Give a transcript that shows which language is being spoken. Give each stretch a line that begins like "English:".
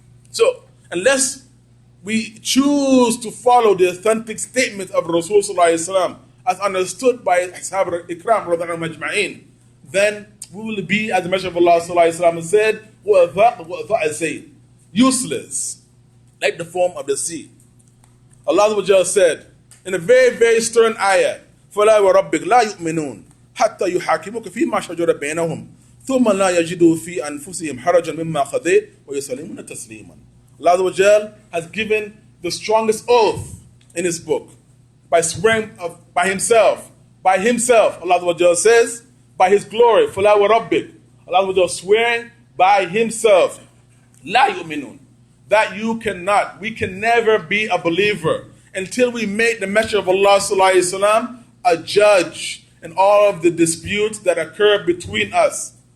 English: So, unless we choose to follow the authentic statements of Rasul Sallallahu Alaihi Wasallam as understood by Ashab al-Ikram radhiyallahu majma'in, then we will be, as the Messenger of Allah Sallallahu Alaihi Wasallam said,
Arabic: وَأَذَاءَ
English: useless, like the foam of the sea. Allah said in a very, very stern ayah,
Arabic: فَلَا وَرَبِّكَ لَا يُؤْمِنُونَ حَتَّى يُحَاكِمُوكَ فِي مَا شَجَرَ بَيْنَهُمْ ثُمَّ لَا يَجِدُوا فِي أَنفُسِهِمْ حَرَجًا مِمَّا قَضَيْتَ وَيُسَلِّمُونَ تَسْلِيمًا.
English: Allah has given the strongest oath in His book by swearing by Himself. By Himself, Allah says, by His glory,
Arabic: فَلَا وَرَبِّكَ.
English: Allah swearing by Himself,
Arabic: لَا يُؤْمِنُونَ,
English: that you cannot, we can never be a believer until we make the Messenger of Allah Sallallahu Alaihi Wasallam a judge in all of the disputes that occur between us.